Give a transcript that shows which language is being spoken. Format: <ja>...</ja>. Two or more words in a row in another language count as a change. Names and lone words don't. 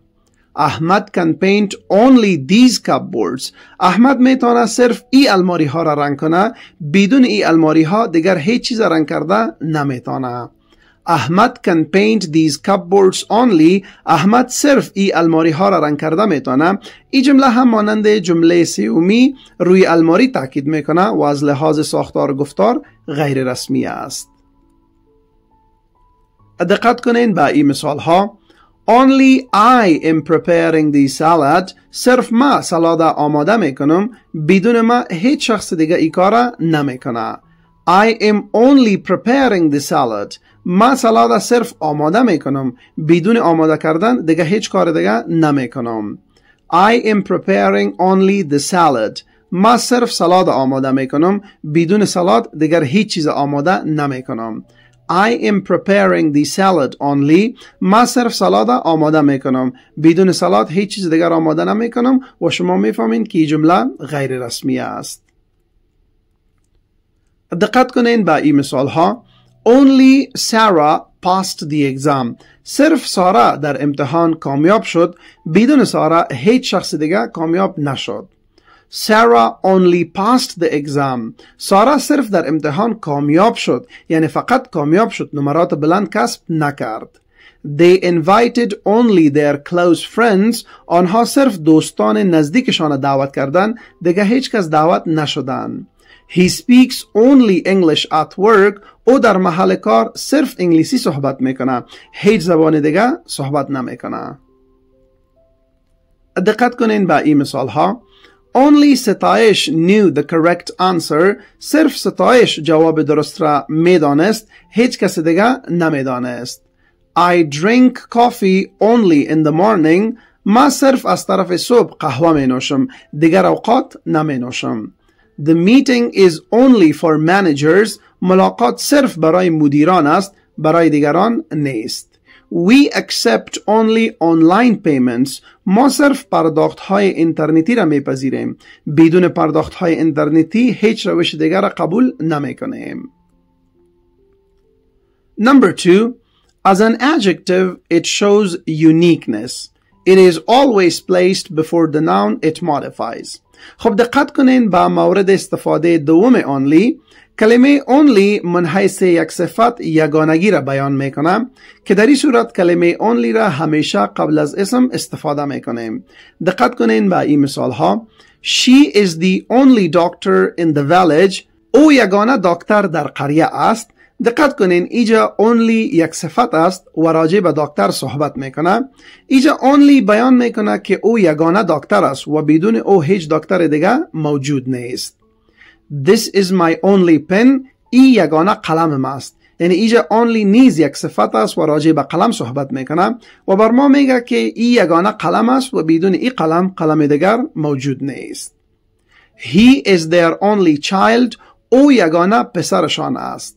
<en>احمد can paint only these cupboards.</en> <fa>احمد میتونه صرف ای الماری ها را رنگ کنه، بدون ای الماری ها دیگر هیچ چیز رنگ کرده نمیتونه.</fa> <en>احمد can paint these cupboards only.</en> <fa>احمد صرف ای الماری ها را رنگ کرده میتونه. این جمله هم مانند جمله سومی روی الماری تاکید میکنه و از لحاظ ساختار گفتار غیر رسمی است. دقت کنین به این مثال ها.</fa> <en>Only I am preparing the salad.</en> <fa>صرف ما سالاد آماده میکنم، بدون ما هیچ شخص دیگه ای کار نمیکنه.</fa> <en>I am only preparing the salad.</en> <fa>ما سالاد صرف آماده میکنم، بدون آماده کردن دیگه هیچ کار دیگه نمیکنم.</fa> <en>I am preparing only the salad.</en> <fa>ما صرف سالاد آماده میکنم، بدون سالاد دیگر هیچ چیز آماده نمیکنم.</fa> <en>I am preparing the salad only.</en> <fa>ما صرف سالاد آماده میکنم، بدون سالاد هیچ چیز دیگر آماده نمیکنم و شما میفهمین که این جمله غیر رسمی است. دقت کنین به این مثال ها.</fa> <en>Only Sarah passed the exam.</en> <fa>صرف سارا در امتحان کامیاب شد، بدون سارا هیچ شخص دیگر کامیاب نشد.</fa> <en>Sarah only passed the exam.</en> <fa>سارا صرف در امتحان کامیاب شد، یعنی فقط کامیاب شد، نمرات بلند کسب نکرد.</fa> <en>They invited only their close friends.</en> <fa>آنها صرف دوستان نزدیکشان دعوت کردند، دیگه هیچ کس دعوت نشدن.</fa> <en>He speaks only English at work.</en> <fa>او در محل کار صرف انگلیسی صحبت میکنه، هیچ زبان دیگه صحبت نمیکنه. دقت کنین به این مثال ها.</fa> <en>Only ستایش knew the correct answer.</en> <fa>صرف ستایش جواب درست را میدانست، هیچ کس دیگه نمیدانست.</fa> <en>I drink coffee only in the morning.</en> <fa>ما صرف از طرف صبح قهوه می نوشم. دیگر اوقات نمی نوشم.</fa> <en>The meeting is only for managers.</en> <fa>ملاقات صرف برای مدیران است. برای دیگران نیست.</fa> <en>We accept only online payments.</en> <fa>ما صرف پرداخت های اینترنتی را میپذیریم. بدون پرداخت های اینترنتی هیچ روش دیگر را قبول نمی کنیم.</fa> <en>Number 2. As an adjective, it shows uniqueness. It is always placed before the noun it modifies.</en> <fa>خب دقت کنین با مورد استفاده دوم only. کلمه only من حیث یک صفت یگانگی را بیان میکنم که در این صورت کلمه only را همیشه قبل از اسم استفاده میکنیم. دقت کنین با این مثال ها.</fa> <en>She is the only doctor in the village.</en> <fa>او یگانه دکتر در قریه است. دقت کنین اینجا only یک صفت است و راجع به دکتر صحبت میکنه. اینجا only بیان میکنه که او یگانه دکتر است و بدون او هیچ دکتر دیگه موجود نیست.</fa> <en>This is my only pen.</en> <fa>ای یگانه قلم است. یعنی اینجا only نیز یک صفت است و راجع به قلم صحبت میکنه و بر ما میگه که ای یگانه قلم است و بدون ای قلم دیگر موجود نیست.</fa> <en>He is their only child.</en> <fa>او یگانه پسرشان است.</fa>